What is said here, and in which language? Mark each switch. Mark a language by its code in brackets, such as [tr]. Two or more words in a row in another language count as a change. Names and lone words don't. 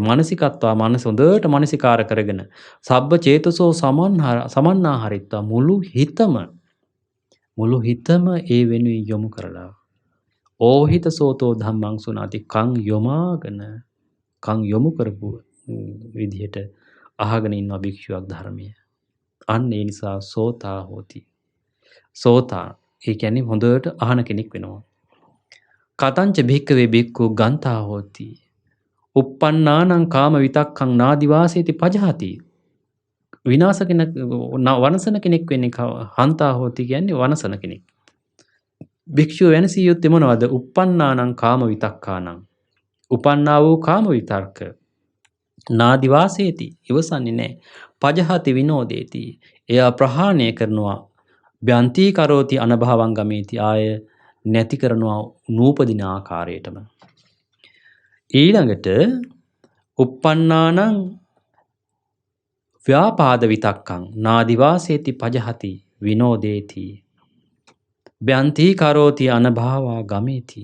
[si] මානසිකත්වා, මනස හොඳට මානසිකාර කරගෙන [pi] සබ්බ චේතසෝ සමන්නාහරිත්වා, [si] මුළු හිතම ඒ වෙනුවෙන් යොමු කරලා [pi] ඕහිතසෝතෝ ධම්මං සුනාති, [si] කන් යොමු කරපු විදිහට අහගෙන ඉන්නවා භික්ෂුවක් ධර්මය. අන්න ඒ නිසා [pi] සෝතා හෝති. [si] සෝතා ඒ කියන්නේ හොඳට අහන කෙනෙක් වෙනවා. [pi] කතංච භික්කවේ භික්ඛු ගන්තා හෝති. uppannānaṁ kāma vitakkhaṁ nādivāseti pajahati. [si] විනාශ කෙනෙක්, වනසන කෙනෙක් වෙන්නේ [pi] හන්තා හෝති [si] කියන්නේ වනසන කෙනෙක්. භික්ෂුව වෙනසිය යුත්තේ මොනවද? [pi] uppannānaṁ kāma vitakkhānaṁ. [si] උපන්නා වූ කාම විතර්ක නාදිවාසේති, ඉවසන්නේ නැහැ. [pi] පජහති විනෝදේති, [si] එයා ප්‍රහාණය කරනවා. [pi] බ්‍යන්ති කරෝති අනභවං ගමේති, [si] ආය නැති කරනවා නූපදින ආකාරයටම. [pi] ඊළඟට uppannānaṁ ව්‍යාපාද විතක්කං නාදිවාසේති පජහති විනෝදේති බ්‍යන්ති කරෝති අනභවා ගමේති.